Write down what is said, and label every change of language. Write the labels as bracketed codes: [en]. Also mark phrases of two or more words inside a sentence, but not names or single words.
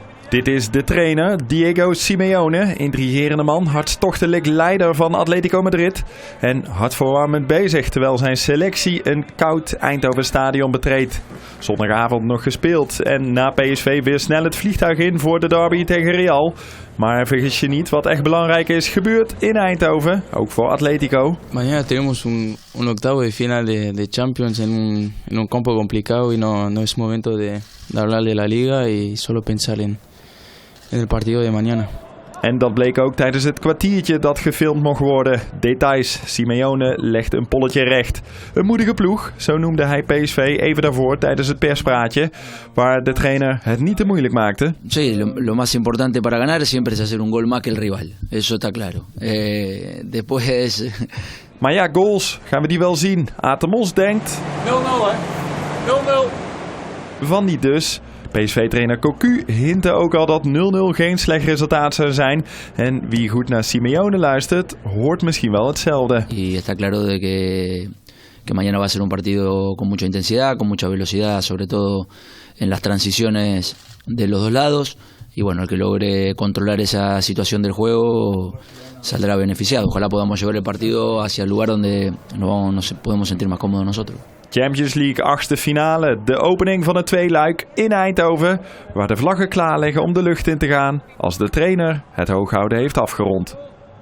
[nl] Dit is de trainer, Diego Simeone, intrigerende man, hartstochtelijk leider van Atletico Madrid en hartverwarmend bezig terwijl zijn selectie een koud Eindhoven-stadion betreedt. Zondagavond nog gespeeld en na PSV weer snel het vliegtuig in voor de derby tegen Real. Maar vergis je niet, wat echt belangrijk is, gebeurt in Eindhoven, ook voor Atletico. [es] Mañana tenemos un octavo de final de Champions en un campo complicado y no es momento de hablar de la liga y solo pensar en el partido de mañana. [nl] En dat bleek ook tijdens het kwartiertje dat gefilmd mocht worden. Details. Simeone legt een polletje recht. Een moedige ploeg, zo noemde hij PSV even daarvoor tijdens het perspraatje, waar de trainer het niet te moeilijk maakte. [es] Sí, lo más importante para ganar siempre es hacer un gol más que el rival. Eso está claro. Después... [nl] Maar ja, goals, gaan we die wel zien? Atemos denkt... 0-0 hè? 0-0. Van niet dus. PSV-trainer Cocu hintte ook al dat 0-0 geen slecht resultaat zou zijn. En wie goed naar Simeone luistert, hoort misschien wel hetzelfde. [es] Y está claro de que mañana va a ser un partido con mucha intensidad, con mucha velocidad, sobre todo en las transiciones de los dos lados. Y bueno, el que logre controlar esa situación del juego saldrá beneficiado. Ojalá podamos llevar el partido hacia el lugar donde nos podemos sentir más cómodos nosotros. [nl] Champions League achtste finale, de opening van het tweeluik in Eindhoven, waar de vlaggen klaar liggen om de lucht in te gaan als de trainer het hooghouden heeft afgerond.